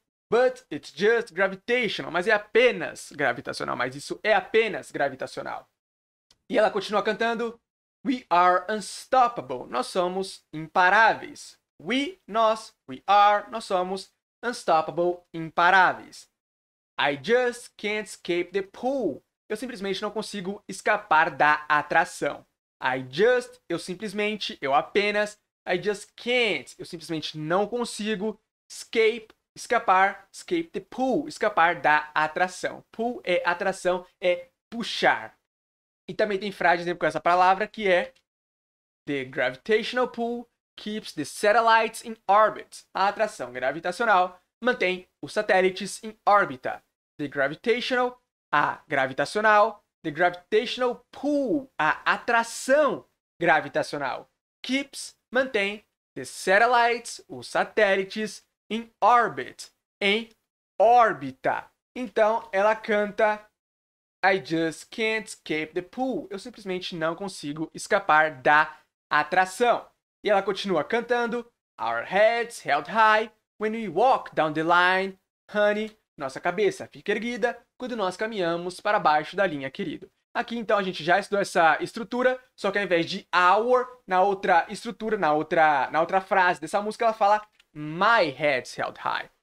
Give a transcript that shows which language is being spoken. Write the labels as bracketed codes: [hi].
[en] But it's just gravitational. [pt] Mas é apenas gravitacional. Mas isso é apenas gravitacional. E ela continua cantando. [en] We are unstoppable. [pt] Nós somos imparáveis. Nós somos unstoppable, imparáveis. [en] I just can't escape the pull. [pt] Eu simplesmente não consigo escapar da atração. Eu simplesmente, eu apenas. [en] I just can't. [pt] Eu simplesmente não consigo. Escapar. [en] Escape the pull. [pt] Escapar da atração. Pull é atração, é puxar. E também tem frase, exemplo, com essa palavra, que é [en] The gravitational pull keeps the satellites in orbit. [pt] A atração gravitacional mantém os satélites em órbita. [en] The gravitational, [pt] a gravitacional. [en] The gravitational pull, [pt] a atração gravitacional. Keeps, mantém. [en] The satellites, [pt] os satélites, [en] in orbit, [pt] em órbita. Então, ela canta [en] I just can't escape the pull. [pt] Eu simplesmente não consigo escapar da atração. E ela continua cantando [en] Our heads held high when we walk down the line. [pt] Honey, nossa cabeça fica erguida quando nós caminhamos para baixo da linha, querido. Aqui, então, a gente já estudou essa estrutura, só que ao invés de our, na outra estrutura, na outra frase dessa música, ela fala [en] My head's held high.